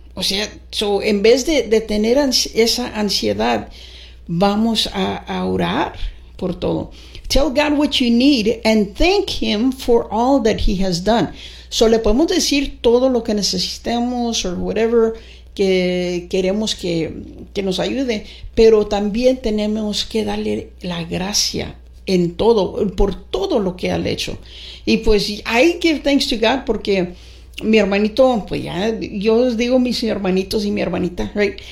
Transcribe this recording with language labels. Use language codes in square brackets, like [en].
[es] O sea, so en vez de tener esa ansiedad, vamos a orar por todo. [en] Tell God what you need and thank Him for all that He has done. [es] So le podemos decir todo lo que necesitemos [en] or whatever [es] que queremos que nos ayude, pero también tenemos que darle la gracia en todo, por todo lo que ha hecho. Y pues, [en] I give thanks to God [es] porque mi hermanito, pues ya, yo os digo mis hermanitos y mi hermanita, right?